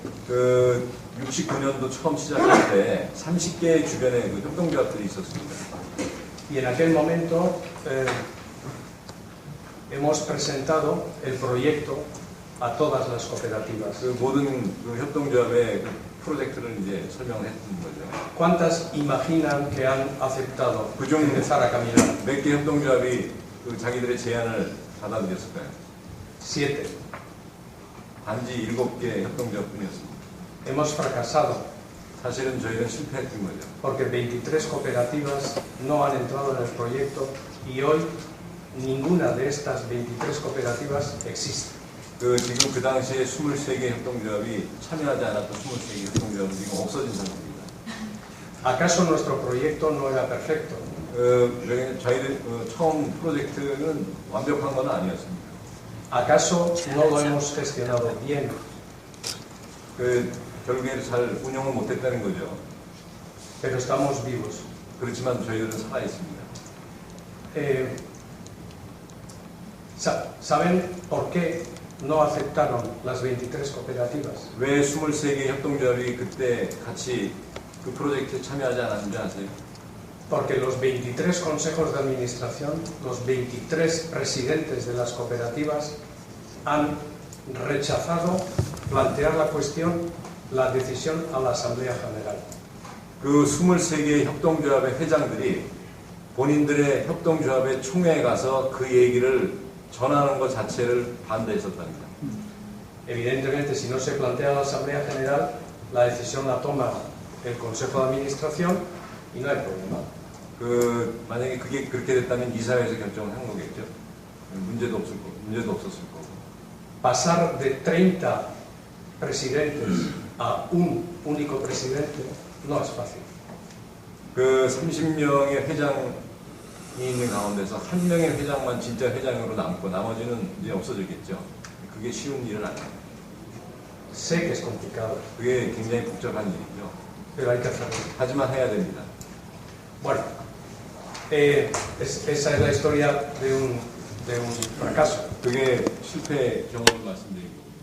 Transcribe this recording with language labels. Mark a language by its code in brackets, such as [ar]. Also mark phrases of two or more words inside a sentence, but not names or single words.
[ko] 69년도 처음 시작할 때 30개 주변에 협동조합들이 있었습니다. [es] Y en aquel momento hemos presentado el proyecto a todas las cooperativas. [ko] 모든 협동조합의 프로젝트를 이제 설명을 했던 거죠. [es] ¿Cuántas imaginan que han aceptado empezar a caminar? [ko] 몇 개 협동조합이 자기들의 제안을 받아들였을까요? [es] 7. [ko] 단지 7개 협동조합뿐이었습니다. [es] Hemos fracasado [ko] 사실은 저희는 실패했던 거죠. [es] porque 23 cooperativas no han entrado en el proyecto y hoy ninguna de estas 23 cooperativas existe. [ko] 지금 그 당시에 23개 협동조합이 참여하지 않았던 23개 협동조합은 지금 없어진 상태입니다. [es] ¿Acaso nuestro proyecto no era perfecto? [ko] 저희들 처음 프로젝트는 완벽한 건 아니었습니다. [es] ¿Acaso no lo hemos gestionado bien? [ko] 결국에 잘 운영을 못했다는 거죠. [es] Pero estamos vivos. [ko] 그렇지만 저희들은 살아 있습니다. [es] ¿Saben por qué no aceptaron las 23 cooperativas? [ko] 왜 23개 협동조합이 그때 같이 그 프로젝트에 참여하지 않았는지 아세요? [es] Porque los 23 consejos de administración, los 23 presidentes de las cooperativas han rechazado plantear la cuestión, la decisión a la Asamblea General. [ko] 그 23개 협동조합의 회장들이 본인들의 협동조합의 총회에 가서 그 얘기를 전하는 것 자체를 반대했었답니다. [es] Evidentemente, si no se plantea a la Asamblea General, la decisión la toma el Consejo de Administración y no hay problema. [ko] 만약에 그게 그렇게 됐다면 이사회에서 결정을 한 거겠죠. 문제도 없었을 거고. [es] Pasar de 30 presidentes a un único presidente no es fácil. [ko] 그 30명의 회장이 있는 가운데서 한 명의 회장만 진짜 회장으로 남고 나머지는 이제 없어지겠죠. 그게 쉬운 일은 아니에요. [es] Sé que es complicado, [ko] 그게 굉장히 복잡한 일이죠. [es] pero hay que hacerlo. [ko] 하지만 해야 됩니다. [es] Bueno, esa es la historia de un fracaso. [ko] 그게 실패 경험을 말씀드린 거예요.